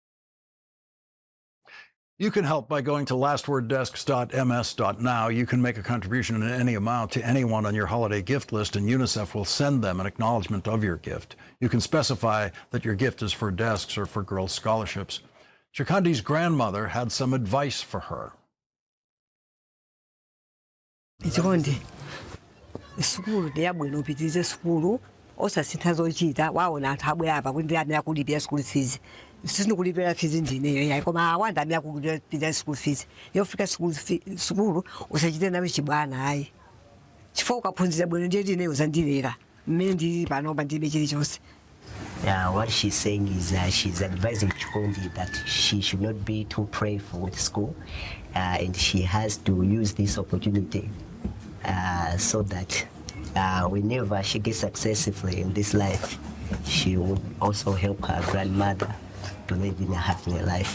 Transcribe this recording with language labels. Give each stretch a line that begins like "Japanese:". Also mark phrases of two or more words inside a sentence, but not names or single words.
English: You can help by going to lastworddesks.ms.now. You can make a contribution in any amount to anyone on your holiday gift list, and UNICEF will send them an acknowledgement of your gift. You can specify that your gift is for desks or for girls' scholarships. Chikandi's grandmother had some advice for her.
Nyanja: Chikondi, sukulu ndiyabwino upitirize sukulu osasintha zochita waona anthu abwera apa kuti ndiyani akulipira
English: school fees
Nyanja: sindikulipa fees ndineyo yayi koma awanda ami akulipira
English: school fees
Nyanja: yofika sukulu usachite nawe chibwana ayi chifukwa ukaphunzira bwino ndiye ndineyo uzandilera mmene ndili panopa ndilibe chilichonse.
English: What she's saying is she's advising Chikondi that she should not be too prideful with school, and she has to use this opportunity so that whenever she gets successfully in this life, she will also help her grandmother to live in a happy life.